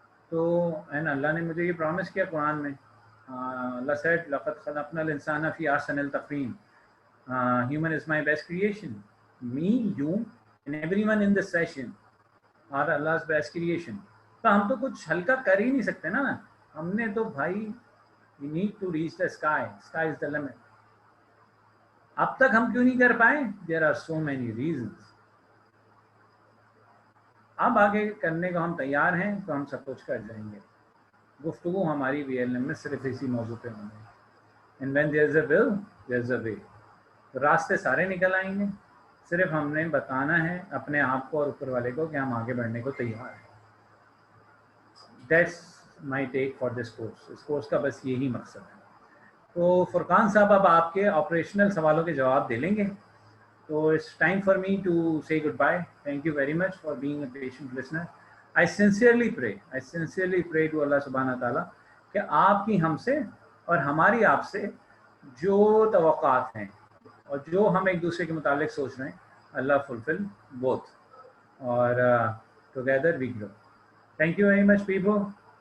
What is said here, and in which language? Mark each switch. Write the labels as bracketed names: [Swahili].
[Hindi] तो एंड अल्लाह ने मुझे ये प्रॉमिस किया कुरान में. अल्लाह said [Arabic] लक़द ख़लक़नल इंसाना फ़ी अहसनिल तक़वीम. [English] Human is my best creation. Me, you and everyone in this session are Allah's best creation. [Hindi] तो हम तो कुछ हल्का कर ही नहीं सकते ना. हमने तो भाई [English] we need to reach the sky is the limit. [Hindi] अब तक हम क्यों नहीं कर पाए? [English] There are so many reasons. [Hindi] अब आगे करने को हम तैयार हैं तो हम सब कुछ कर जाएंगे. गुफ्तगू हमारी VLM में सिर्फ इसी मौजू पे होंगे. [English] And when there is a will, there is a way. [Hindi] रास्ते सारे निकल आएंगे. सिर्फ हमने बताना है अपने आप को और ऊपर वाले को कि हम आगे बढ़ने को तैयार हैं. [English] That's my take for this course. [Hindi] इस कोर्स का बस यही मकसद है. तो फुरकान साहब अब आपके ऑपरेशनल सवालों के जवाब दे लेंगे. [English] So it's time for me to say goodbye. Thank you very much for being a patient listener. I sincerely pray to Allah Subhanahu wa Taala [Hindi] कि आपकी हमसे और हमारी आपसे जो तवक्कात हैं और जो हम एक दूसरे के मुतालिक सोच रहे हैं, अल्लाह [English] fulfill both. और together we grow. Thank you very much, people.